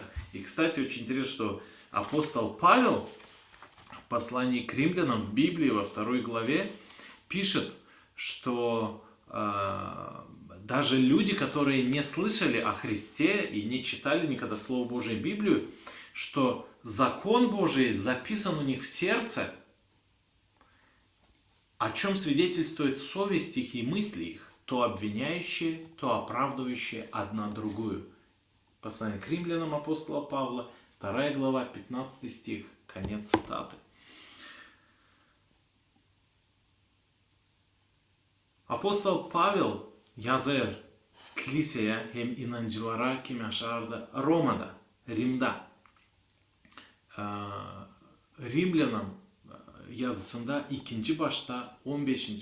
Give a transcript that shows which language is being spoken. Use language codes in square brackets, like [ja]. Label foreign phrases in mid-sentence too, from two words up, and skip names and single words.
[ru] И, кстати, очень интересно, что апостол Павел в послании к римлянам в Библии во 2 главе пишет, что даже люди, которые не слышали о Христе и не читали никогда Слово Божие Библию, что закон Божий записан у них в сердце, о чем свидетельствует совесть их и мысли их, то обвиняющие, то оправдывающие одна другую. Послание к римлянам апостола Павла, 2 глава, 15 стих, конец цитаты. [gag] Apostol Pavel yazar kiliseye hem inancılara kim yaşardı? Roma'da, Rim'de. Rimlyanam yazısında ikinci başta 15.